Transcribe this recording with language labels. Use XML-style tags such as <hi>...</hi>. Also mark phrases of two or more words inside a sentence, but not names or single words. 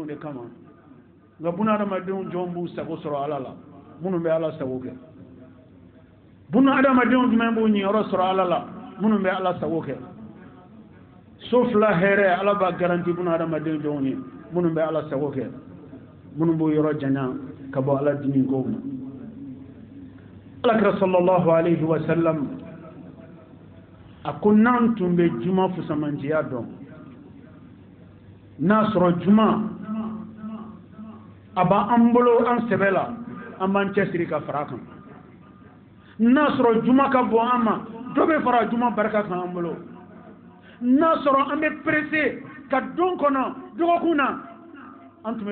<bm>de kama nka bunahadamadenw jɔn b'u sago sɔrɔ ala la minnu bɛ ala sago kɛ bunahadamadenw jumɛn b'u ɲiyɔrɔ sɔrɔ ala la minnu bɛ ala sago kɛ so fila hɛrɛ ala b'a garanti bunahadamadenw jɔnw ye minnu bɛ ala sago kɛ minnu b'u yɔrɔ janya ka bɔ ala dimi kow ma alakira</bm> <ar>صلى الله عليه وسلم</ar> <bm>a ko n'an tun bɛ juma fusamantiya dɔn n'a sɔrɔ juma a b'an bolo an sɛbɛ la an b'an cɛsiri ka fara kan n'a sɔrɔ juma ka bon an ma dɔ bɛ fara juma barika kan an bolo n'a sɔrɔ an bɛ pressé ka don kɔnɔ dɔgɔkun na an tun bɛ</bm>